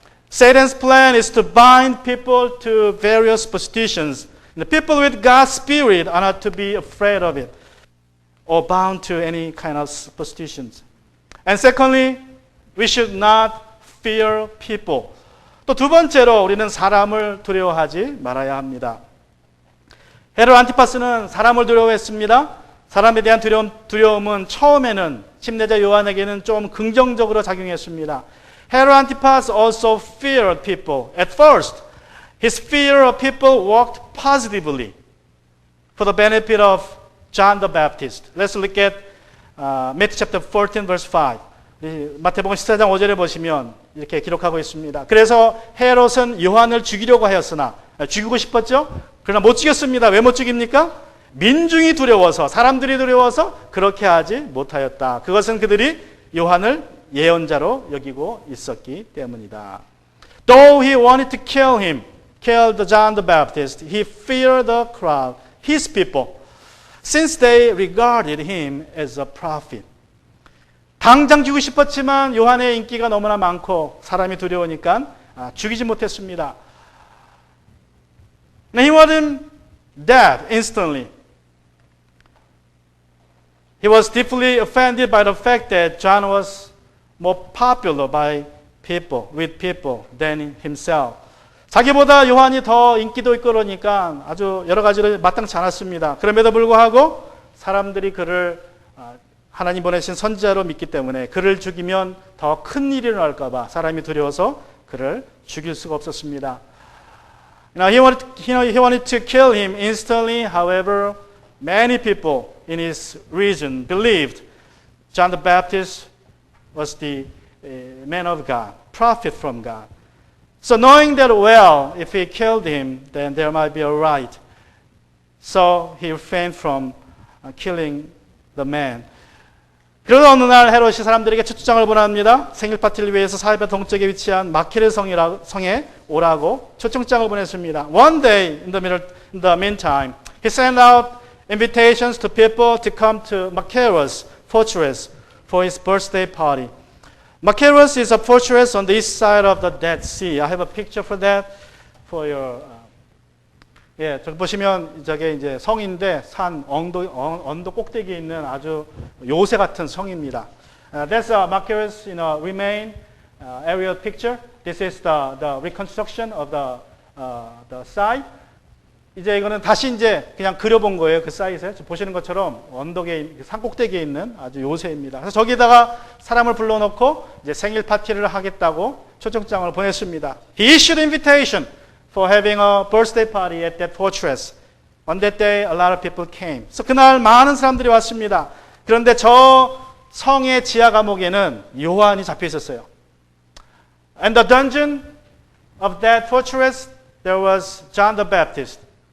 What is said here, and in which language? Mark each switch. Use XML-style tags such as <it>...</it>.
<en>Satan's plan is to bind people to various superstitions. The people with God's Spirit are not to be afraid of it or bound to any kind of superstitions. And secondly, we should not fear people.</en> <ko>또 두 번째로 우리는 사람을 두려워하지 말아야 합니다. 헤롯 안티파스는 사람을 두려워했습니다. 사람에 대한 두려움은 처음에는 침례자 요한에게는 좀 긍정적으로 작용했습니다.</ko> <en>Herod Antipas also feared people. At first, his fear of people worked positively for the benefit of John the Baptist. Let's look at Matthew chapter 14 verse 5.</en> <ko>마태복음 14장 5절에 보시면 이렇게 기록하고 있습니다. 그래서 헤롯은 요한을 죽이려고 하였으나 죽이고 싶었죠? 그러나 못 죽였습니다. 왜 못 죽입니까? 민중이 두려워서, 사람들이 두려워서 그렇게 하지 못하였다. 그것은 그들이 요한을 예언자로 여기고 있었기 때문이다.</ko> <en>Though he wanted to kill John the Baptist, he feared the crowd, his people, since they regarded him as a prophet.</en> <ko>당장 죽이고 싶었지만 요한의 인기가 너무나 많고 사람이 두려우니까 죽이지 못했습니다.</ko> <en>Now he wasn't dead instantly. He was deeply offended by the fact that John was more popular with people than himself.</en> <ko>자기보다 요한이 더 인기도 있고 그러니까 아주 여러 가지로 마땅치 않았습니다. 그럼에도 불구하고 사람들이 그를 하나님 보내신 선지자로 믿기 때문에 그를 죽이면 더 큰 일이 일어날까 봐 사람이 두려워서 그를 죽일 수가 없었습니다.</ko> <en>Now he wanted to kill him instantly. However, many people in his region believed John the Baptist was the man of God, prophet from God. So knowing that well, if he killed him, then there might be a riot. So he refrained from killing the man.</en> <ko>그러던 어느 날 헤롯이 사람들에게 초청장을 보냅니다. 생일 파티를 위해서 사해변 동쪽에 위치한 마케르 성에 오라고 초청장을 보냈습니다.</ko> <en>One day, in the meantime, he sent out invitations to people to come to Machaerus fortress for his birthday party. Machaerus is a fortress on the east side of the Dead Sea. I have a picture for that for your.</en> <ko>저기 보시면 저게 이제 성인데 언덕 꼭대기에 있는 아주 요새 같은 성입니다.</ko> <en>That's Machaerus, remain aerial picture. This is the reconstruction of the site.</en> <ko>이제 이거는 다시 이제 그냥 그려본 거예요. 그 사이트에 보시는 것처럼 언덕에 산 꼭대기에 있는 아주 요새입니다. 그래서 저기다가 사람을 불러놓고 이제 생일 파티를 하겠다고 초청장을 보냈습니다.</ko> <en>He issued invitation for having a birthday party at that fortress. On that day, a lot of people came.</en> <ko>그래서 그날 많은 사람들이 왔습니다. 그런데 저 성의 지하 감옥에는 요한이 잡혀 있었어요.</ko> <en>And the dungeon of that fortress, there was John the Baptist.</en>